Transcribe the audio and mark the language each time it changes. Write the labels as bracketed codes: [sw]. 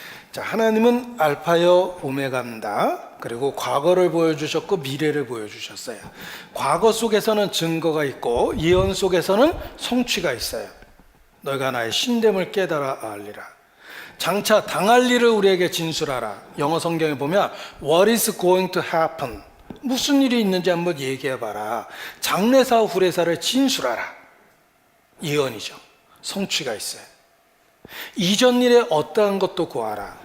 [ko] 자, 하나님은 알파요 오메가입니다. 그리고 과거를 보여주셨고 미래를 보여주셨어요. 과거 속에서는 증거가 있고 예언 속에서는 성취가 있어요. 너희가 나의 신됨을 깨달아 알리라. 장차 당할 일을 우리에게 진술하라. 영어 성경에 보면 [en] What is going to happen? [ko] 무슨 일이 있는지 한번 얘기해봐라. 장래사 후래사를 진술하라. 예언이죠. 성취가 있어요. 이전 일에 어떠한 것도 구하라.